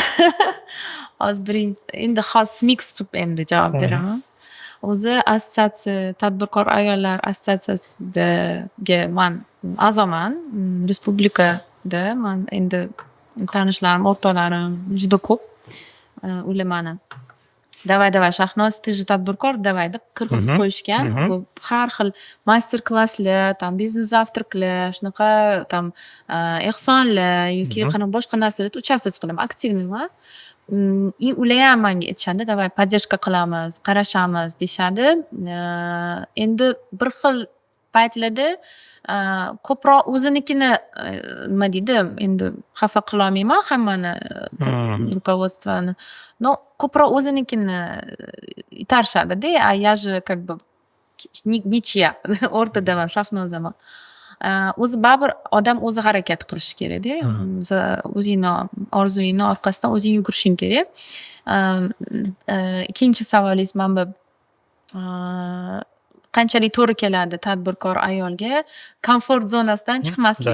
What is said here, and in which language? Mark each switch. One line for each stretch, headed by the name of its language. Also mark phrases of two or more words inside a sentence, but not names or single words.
Uzbek: Hozir endi mix qilib endi javob beraman. O'zi assotsiatsiya tadbirkor ayollar assotsiatsiyasiga men a'zoman. Respublikada men endi tanishlarim, o'rtoqlarim juda ko'p. Ular meni davay Shahnoz
Russian: ты же
Uzbek: tadbirkor davay deb kirgizib qo'yishgan. Har xil master klasslar, tam biznes завтракlar, shunaqa tam ehsonlar yoki qanaqa boshqa narsalarda участвовать qilaman, aktivniman. Ular ham menga aytishadi, davay поддержка qilamiz, qarashamiz deyshadi. Endi bir xil paytlarda ko'proq o'zinikini nima deydi, endi xafa qila olmayman hammani rukovodstvoni. Но ko'proq o'zinikini itarishadi-da,
Russian: я же как бы ничья,
Uzbek: o'rtadaman, Shahnozaman. O'zi baribir odam o'zi harakat qilishi kerak-da. O'zingni orzuyingni orqasidan o'zing yugurishing kerak. Ikkinchi savolingiz mana bu qanchalik to'g'ri keladi tadbirkor ayolga komfort zonasidan chiqmaslik.